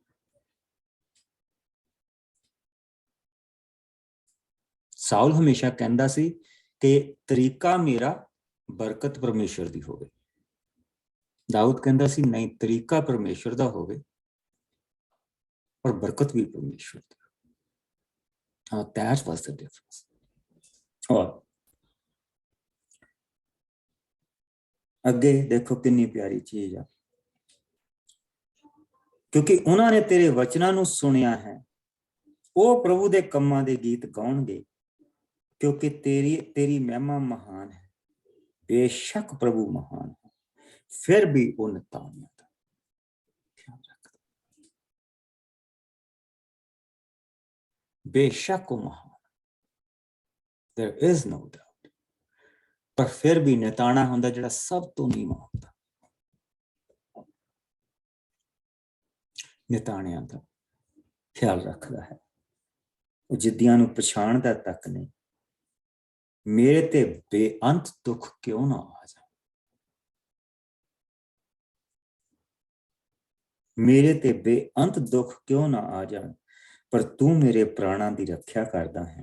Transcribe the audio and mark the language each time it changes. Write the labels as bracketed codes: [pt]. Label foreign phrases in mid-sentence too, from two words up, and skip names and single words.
[pa] ਸਾਊਲ ਹਮੇਸ਼ਾ ਕਹਿੰਦਾ ਸੀ ਕਿ ਤਰੀਕਾ ਮੇਰਾ ਬਰਕਤ ਪਰਮੇਸ਼ਰ ਦੀ ਹੋਵੇ। ਦਾਊਦ ਕਹਿੰਦਾ ਸੀ ਨਹੀਂ, ਤਰੀਕਾ ਪਰਮੇਸ਼ਰ ਦਾ ਹੋਵੇ ਔਰ ਬਰਕਤ ਵੀ ਪਰਮੇਸ਼ਰ ਦੀ। [en] That was the difference. [pa] ਔਰ ਅੱਗੇ ਦੇਖੋ ਕਿੰਨੀ ਪਿਆਰੀ ਚੀਜ਼ ਆ, ਕਿਉਂਕਿ ਉਹਨਾਂ ਨੇ ਤੇਰੇ ਵਚਨਾਂ ਨੂੰ ਸੁਣਿਆ ਹੈ, ਉਹ ਪ੍ਰਭੂ ਦੇ ਕੰਮਾਂ ਦੇ ਗੀਤ ਗਾਉਣਗੇ, ਕਿਉਂਕਿ ਤੇਰੀ ਮਹਿਮਾ ਮਹਾਨ ਹੈ। ਬੇਸ਼ੱਕ ਪ੍ਰਭੂ ਮਹਾਨ ਹੈ, ਫਿਰ ਵੀ ਉਹ ਨਿਤਾਣਿਆਂ ਦਾ ਖਿਆਲ ਰੱਖਦਾ। ਬੇਸ਼ੱਕ ਉਹ ਮਹਾਨ, [en] there is no doubt, [pa] ਪਰ ਫਿਰ ਵੀ ਨਿਤਾਣਾ ਹੁੰਦਾ ਜਿਹੜਾ ਸਭ ਤੋਂ ਨੀਵਾਂ ਹੁੰਦਾ, ਨਿਤਾਣਿਆਂ ਦਾ ਖਿਆਲ ਰੱਖਦਾ ਹੈ। ਉਹ ਜਿੱਦਿਆਂ ਨੂੰ ਪਛਾਣਦਾ ਤੱਕ ਨਹੀਂ। ਮੇਰੇ ਤੇ ਬੇਅੰਤ ਦੁੱਖ ਕਿਉਂ ਨਾ ਆ ਜਾਣ, ਮੇਰੇ ਤੇ ਬੇਅੰਤ ਦੁੱਖ ਕਿਉਂ ਨਾ ਆ ਜਾਣ, ਪਰ ਤੂੰ ਮੇਰੇ ਪ੍ਰਾਣਾਂ ਦੀ ਰੱਖਿਆ ਕਰਦਾ ਹੈ।